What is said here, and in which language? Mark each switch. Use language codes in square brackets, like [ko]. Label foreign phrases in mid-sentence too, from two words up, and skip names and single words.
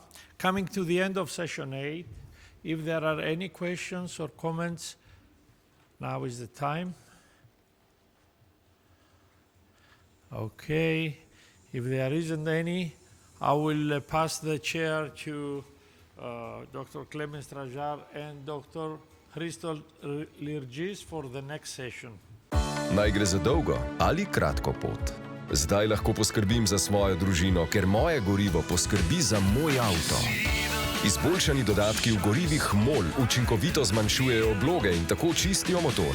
[en] Coming to the end of session 8, if there are any questions or comments, now is the time. Okay, if there isn't any, I will pass the chair to Dr. Klemen Stražar and Dr. Hristo Lirgis for the next session. [sl] Naj gre za dolgo ali kratko pot. Zdaj lahko poskrbim za svojo družino, ker moje gorivo poskrbi za moj avto. Izboljšani dodatki v gorivih MOL učinkovito zmanjšujejo obloge in tako čistijo motor.